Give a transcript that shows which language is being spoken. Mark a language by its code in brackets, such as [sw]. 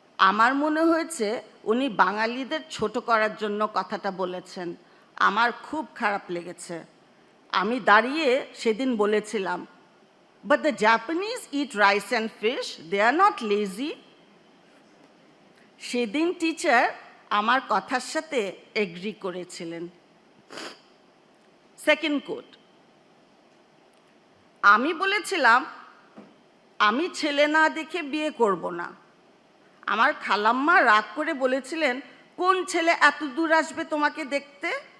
[bn] আমার মনে হয়েছে উনি বাঙালিদের ছোট করার জন্য কথাটা বলেছেন। আমার খুব খারাপ লেগেছে। আমি দাঁড়িয়ে সেদিন বলেছিলাম, [en] but the Japanese eat rice and fish, they are not lazy. [bn] সেদিন টিচার আমার কথার সাথে এগ্রি করেছিলেন। সেকেন্ড কোট, আমি বলেছিলাম আমি ছেলে না দেখে বিয়ে করব না। আমার খালাম্মা রাগ করে বলেছিলেন, কোন ছেলে এত দূর আসবে তোমাকে দেখতে?